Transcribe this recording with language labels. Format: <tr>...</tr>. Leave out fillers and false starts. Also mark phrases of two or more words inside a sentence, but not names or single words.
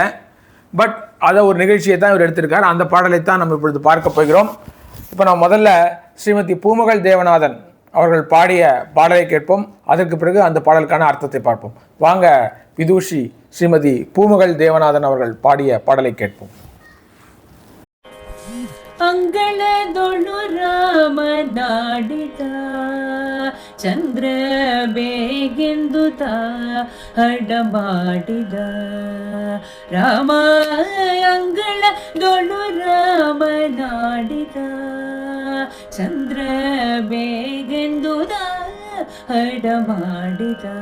<ta>பட் அதை ஒரு நிகழ்ச்சியை தான் இவர் எடுத்திருக்கார். அந்த பாடலை தான் நம்ம இப்பொழுது பார்க்க போகிறோம். இப்போ நம்ம முதல்ல ஸ்ரீமதி பூமகள் தேவநாதன் அவர்கள் பாடிய பாடலை கேட்போம். அதற்கு பிறகு அந்த பாடலுக்கான அர்த்தத்தை பார்ப்போம். வாங்க விதூஷி ஸ்ரீமதி பூமகள் தேவநாதன் அவர்கள் பாடிய பாடலை கேட்போம்.</ta> <kn>ಅಂಗಳದೊಳು ರಾಮನಾಡಿದ ಚಂದ್ರ ಬೇಗೆಂದುತ ಹಡಮಾಡಿದ ರಾಮ ಅಂಗಳದೊಳು ರಾಮನಾಡಿದ ಚಂದ್ರ ಬೇಗೆಂದುದ ಹಡಮಾಡಿದ</kn>